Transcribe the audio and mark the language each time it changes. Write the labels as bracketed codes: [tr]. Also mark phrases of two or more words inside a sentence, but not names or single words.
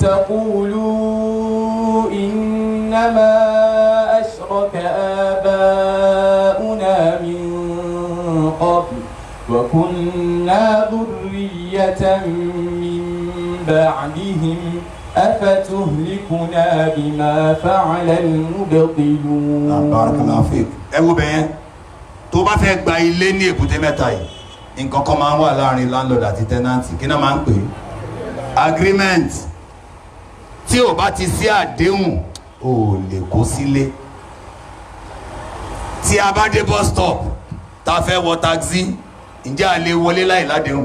[ar] تقولوا إنما أشرك آباؤنا من قبل وكنا ذرية من بعدهم أفتهلكنا بما فعل المبطلون. بارك الله فيك. [yo] ẹ wo bẹ́ẹ̀ tó bá fẹ́ gba ilé ní Èbúté Mẹ́ta yìí nǹkan kan máa ń wà láàrin landlord àti tenant kí náà máa ń pè agreement tí ò bá ti sí àdéhùn ò lè kó sílé. tí a bá dé [en] bus stop [yo] tá fẹ́ wọ taxi ǹjẹ́ a lè wọlé láì ládéhùn?